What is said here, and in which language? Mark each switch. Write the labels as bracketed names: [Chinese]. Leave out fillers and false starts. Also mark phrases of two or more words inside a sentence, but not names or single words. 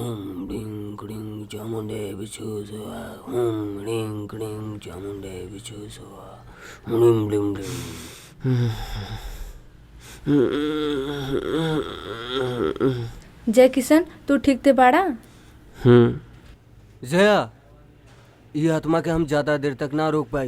[Sanskrit] ओम ह्रीं क्लीं चामुंडे विचो स्वाहा। ओम ह्रीं क्लीं चामुंडे विचो स्वाहा। ह्रीं क्लीं क्लीं। [Bhojpuri] जय किशन, तू ठीक ते बाड़ा? जया, ये आत्मा के हम ज्यादा देर तक ना रोक पाई।